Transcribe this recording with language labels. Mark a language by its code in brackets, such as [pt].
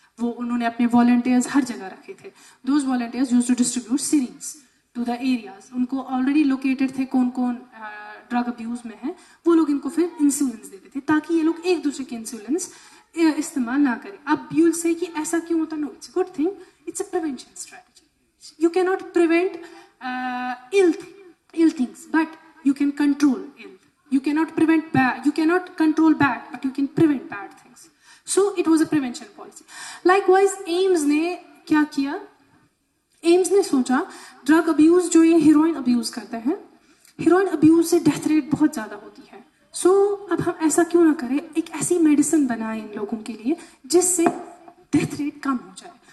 [hi] वो उन्होंने अपने वॉलंटियर्स हर जगह रखे थे. Those volunteers use to distribute syringe to the areas. उनको ऑलरेडी लोकेटेड थे कौन कौन ड्रग अब्यूज में है वो लोग इनको फिर इंसुलिन देते थे ताकि ये लोग एक दूसरे के इंसुलिन इस्तेमाल ना करें. अब यू विल से कि ऐसा क्यों होता. [en] No it's good thing. It's a prevention strategy. You cannot prevent ill things, but you can control ill. You cannot prevent bad. You cannot control bad, but you can prevent bad things. So it was a prevention policy. [hi] Likewise, AIMS ने क्या किया? AIMS ने सोचा drug abuse जो ये heroine abuse करते हैं heroine abuse से डेथ रेट बहुत ज़्यादा होती है. सो अब हम ऐसा क्यों ना करें एक ऐसी मेडिसिन बनाए इन लोगों के लिए जिससे डेथ रेट कम हो जाए.